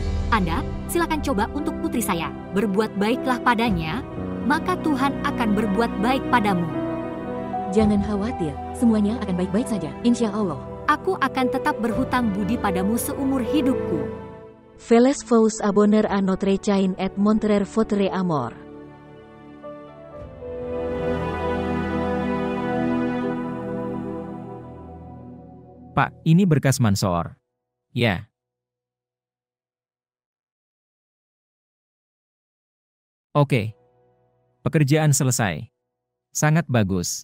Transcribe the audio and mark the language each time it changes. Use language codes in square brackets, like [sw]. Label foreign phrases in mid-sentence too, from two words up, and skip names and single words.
[id] Anda, silakan coba untuk putri saya. Berbuat baiklah padanya, maka Tuhan akan berbuat baik padamu. Jangan khawatir, semuanya akan baik-baik saja, insya Allah. Aku akan tetap berhutang budi padamu seumur hidupku. [fr] Veles vous abonner à notre chaîne et montrer votre amour. [id] Pak, ini berkas Mansoor. Ya. Oke. Pekerjaan selesai. Sangat bagus.